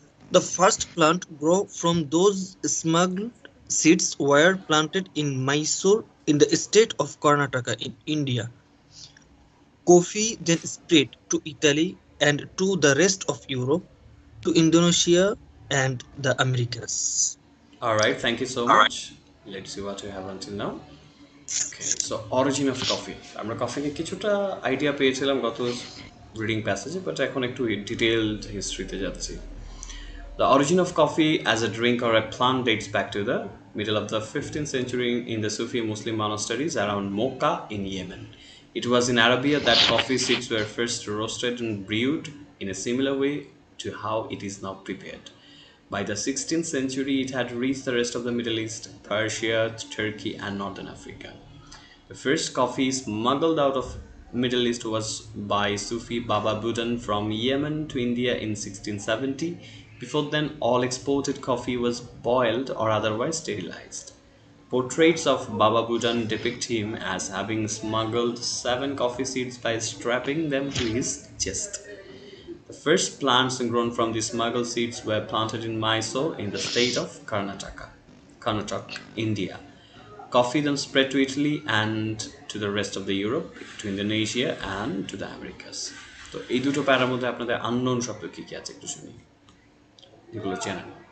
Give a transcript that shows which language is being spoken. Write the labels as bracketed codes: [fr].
[en] The first plant grow from those smuggled seeds were planted in Mysore in the state of Karnataka in India. Coffee then spread to Italy and to the rest of Europe, to Indonesia and the Americas. All right, thank you so much. Let's see what we have until now. Okay, so origin of coffee. [bn] আমরা coffee নিয়ে কিছুটা idea পেয়েছিলাম গত reading প্যাসেজে, but এখন একটু detailed হিস্ট্রিতে যাচ্ছি. [en] The origin of coffee as a drink or a plant dates back to the middle of the 15th century in the Sufi Muslim monasteries around Mocha in Yemen. It was in Arabia that coffee seeds were first roasted and brewed in a similar way to how it is now prepared. By the 16th century, it had reached the rest of the Middle East, Persia, Turkey, and Northern Africa. The first coffee smuggled out of Middle East was by Sufi Baba Budan from Yemen to India in 1670. Before then, all exported coffee was boiled or otherwise sterilized. Portraits of Baba Budan depict him as having smuggled 7 coffee seeds by strapping them to his chest. The first plants grown from these smuggled seeds were planted in Mysore in the state of Karnataka, India. Coffee then spread to Italy and to the rest of the Europe, to Indonesia and to the Americas. [bn] তো এই দুটো প্যারার মধ্যে আপনাদের unknown শব্দ কি কি আছে একটু শুনি যেগুলো চেনেন.